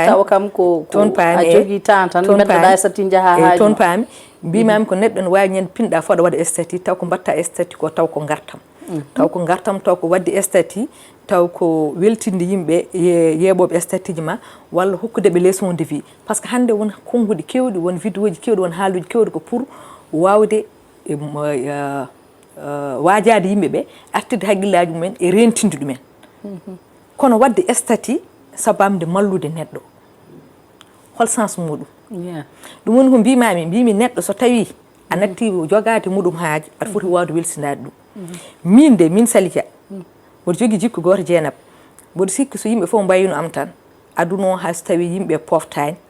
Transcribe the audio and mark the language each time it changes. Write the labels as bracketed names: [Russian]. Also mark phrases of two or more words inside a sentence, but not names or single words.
[Fula] taw kam ko a jogui temps tan beddoɗa statut jaaha haaju toon paami mbimami ko neɗɗo ne wawi ñande pinɗa fof aɗa waɗa statut taw ko mbatta statut ko taw ko gartam taw ko wadde statut taw ko weltinde yimɓe yeeɓoɓe statut ji ma walla hokkudeɓe [French] leçon de vie par ce que [Fula] hande won konnguɗi kewɗi won vidéo ji kewɗi won haaluji kewɗi ko pour wawde wajade yimɓeɓe artirde haqqillaji mumen e rentinde ɗumen kono wadde statut sabamde mallude neɗɗo hol sens muɗum ɗum woni ko mbimi neɗɗo so tawi a natti jogade muɗum haaji aɗa foti wawde welsinade ɗum min Salija mboɗo jogui jikku goto Dieynaba mboɗo sikki so yimɓe fof mbayino am tan aduno hay so tawi yimɓe poftani